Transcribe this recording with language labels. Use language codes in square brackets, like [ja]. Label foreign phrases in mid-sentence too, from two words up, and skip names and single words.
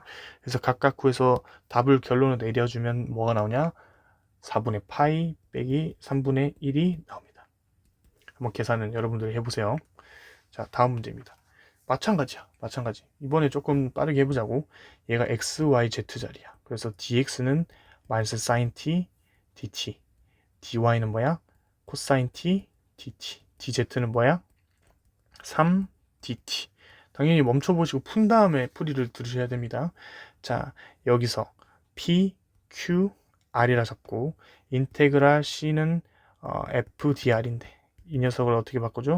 [ko] 그래서 각각 구해서 답을 결론을 내려주면 뭐가 나오냐? 4분의 파이 빼기 3분의 1이 나옵니다. 한번 계산은 여러분들이 해보세요. 자, 다음 문제입니다. 마찬가지. 이번에 조금 빠르게 해보자고. 얘가 x, y, z 자리야. 그래서 dx는 마이너스 사인 t dt, dy는 뭐야? 코사인 t dt, dz는 뭐야? 3 dt. 당연히 멈춰보시고 푼 다음에 풀이를 들으셔야 됩니다. 자, 여기서 p, q, r이라 잡고 인테그랄 c는 f dr인데 이 녀석을 어떻게 바꿔줘?